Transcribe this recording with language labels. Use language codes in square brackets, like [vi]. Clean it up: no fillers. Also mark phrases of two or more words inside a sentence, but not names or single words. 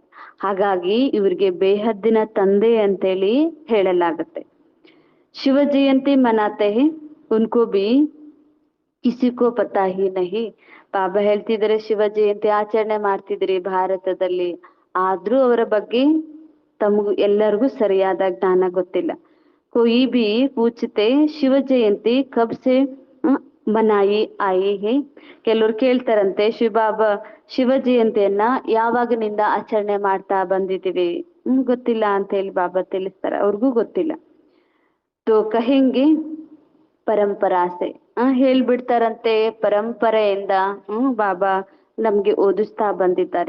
[kn] ಹಾಗಾಗಿ ಇವ್ರಿಗೆ ಬೇಹದ್ದಿನ ತಂದೆ ಅಂತೇಳಿ ಹೇಳಲಾಗುತ್ತೆ. [hi] शिव जयंती मनाते हैं उनको भी किसीको पता ही नहीं. [kn] ಬಾಬಾ ಹೇಳ್ತಿದ್ರೆ, ಶಿವ ಜಯಂತಿ ಆಚರಣೆ ಮಾಡ್ತಿದ್ರಿ ಭಾರತದಲ್ಲಿ, ಆದ್ರೂ ಅವರ ಬಗ್ಗೆ ತಮಗೂ ಎಲ್ಲರಿಗೂ ಸರಿಯಾದ ಜ್ಞಾನ ಗೊತ್ತಿಲ್ಲ. [hi] कोई भी पूछते शिव जयंती कब से मनाई आई है. [kn] ಕೆಲವ್ರು ಕೇಳ್ತಾರಂತೆ, ಶಿವ ಜಯಂತಿಯನ್ನ ಯಾವಾಗಿನಿಂದ ಆಚರಣೆ ಮಾಡ್ತಾ ಬಂದಿದ್ದೀವಿ, ಗೊತ್ತಿಲ್ಲ ಅಂತ ಹೇಳಿ ಬಾಬಾ ತಿಳಿಸ್ತಾರೆ. ಅವ್ರಿಗೂ ಗೊತ್ತಿಲ್ಲ. [hi] तो कहेंगे परंपरा से, [kn] ಹೇಳ್ಬಿಡ್ತಾರಂತೆ ಪರಂಪರೆಯಿಂದ ಬಾಬಾ ನಮ್ಗೆ ಓದಿಸ್ತಾ ಬಂದಿದ್ದಾರೆ.